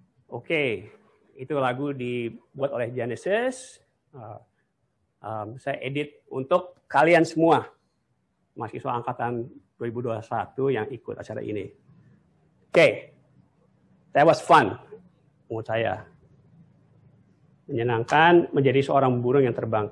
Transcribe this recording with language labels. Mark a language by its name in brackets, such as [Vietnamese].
[Indonesian] Oke, itu lagu dibuat oleh Genesis. Saya edit untuk kalian semua, mahasiswa angkatan 2021 yang ikut acara ini. [English] Oke, that was fun [Indonesian] menurut saya. Menyenangkan menjadi seorang burung yang terbang.